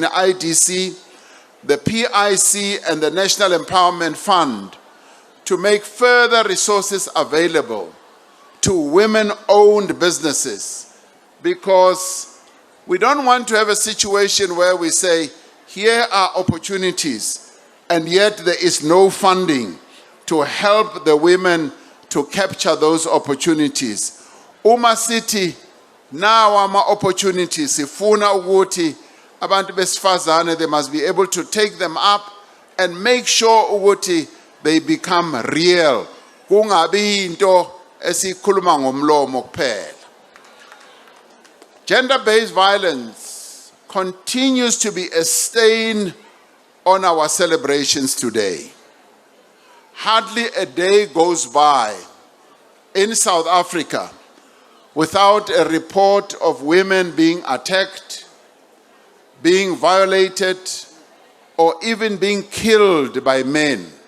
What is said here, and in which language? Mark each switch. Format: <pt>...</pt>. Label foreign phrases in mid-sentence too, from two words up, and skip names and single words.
<en>IDC, the PIC, and the National Empowerment Fund to make further resources available to women-owned businesses, because we don't want to have a situation where we say, here are opportunities, and yet there is no funding to help the women to capture those opportunities.</en> <zu>Uma City, now ama opportunities, ifuna ukuthi abantu besifazane,</zu> <en>they must be able to take them up and make sure ukuthi they become real.</en> <zu>Kungabi into esikhuluma ngomlomo kuphela.</zu> <en>Gender-based violence continues to be a stain on our celebrations today. Hardly a day goes by in South Africa without a report of women being attacked, being violated, or even being killed by men.</en>